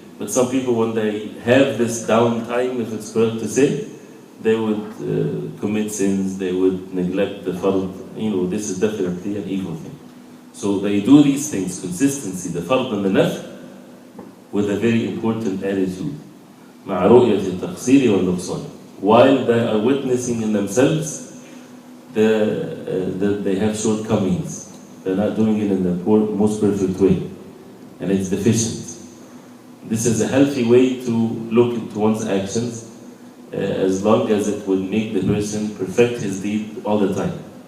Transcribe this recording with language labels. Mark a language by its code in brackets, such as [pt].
[en] But some people, when they have this downtime, if it's correct to say, they would commit sins, they would neglect the fard. This is definitely an evil thing. So they do these things, consistency, the fard and the nafl, with a very important attitude. [ar] مع رؤية التقصير والنقصان. [en] While they are witnessing in themselves that they have shortcomings. They're not doing it in the most perfect way. And it's deficient. This is a healthy way to look into one's actions, as long as it will make the person perfect his deed all the time.